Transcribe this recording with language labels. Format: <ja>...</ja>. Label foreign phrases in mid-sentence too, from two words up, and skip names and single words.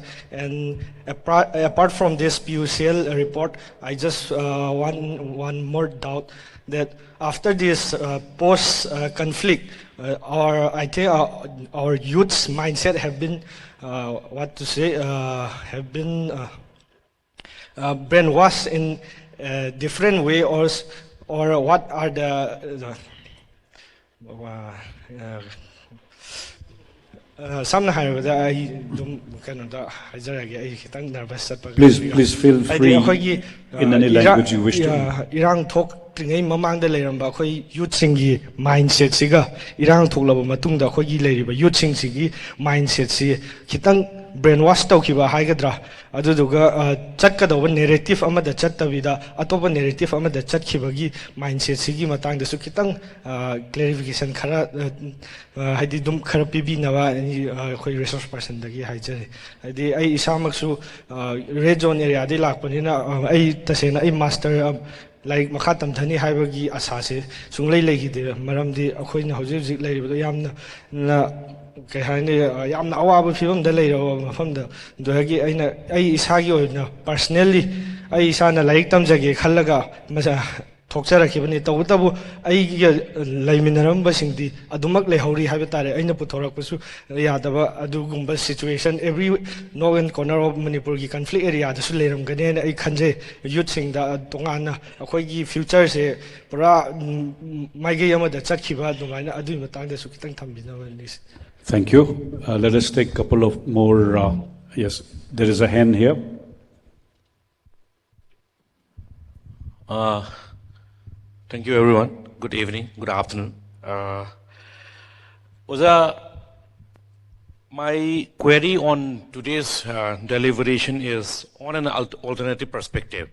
<en>And apart from this PUCL report, I just want one more doubt that after this post-conflict, I think our youth's mindset have been, have been brainwashed in a different way, or what are the</en> <mni>samna haibada ai dum kanoda hajarage ai khitang nervous chatpa</mni> <en>Please feel free in any language you wish to.</en> <mni>irang thok tringai mamang da leiramba khoi youth singi mindset siga irang thoklaba matungda khoi gi leiriba youth sing sigi mindset si khitang brainwash tawkiba haigadra aduduga chatkadaba narrative amada chattabida atopa narrative amada chatkibagi mindset sigi matang da su khitang clarification khara haidi dum khara pibinawa khoi</mni> <en>resource person</en> <mni>dagi haijare haidi ai isamaksu</mni> <en>red zone area</en> <mni>de lakpanina ai tasena ai</mni> <en>master like</en> <mni>makhatam thani haibagi asase sunglei leigide maramdi akhoina hojik leiribado yamna na kay haini yamna awaba phibam da leirawa mafamda dohagi aina ai isagi oina personally ai isana like tamjage khallaga masa thokcharakibani tawtabu ai laiminaramba singdi adumak lehauri haiba tare aina puthorakpasu yadaba adugumba</mni> <en>situation every northern corner of Manipur</en> <mni>gi</mni> <en>conflict area</en> <mni>da su leiramgane na ai khanje youth sing da tongana akhoi gi future se pura maige yama da chakhiba dumaina adui matang da su kitang thambina ni.</mni> <en>Thank you. Let us take a couple of more. Yes, there is a hand here. Thank you, everyone. Good evening, good afternoon. Oza, my query on today's deliberation is on an alternative perspective.</en>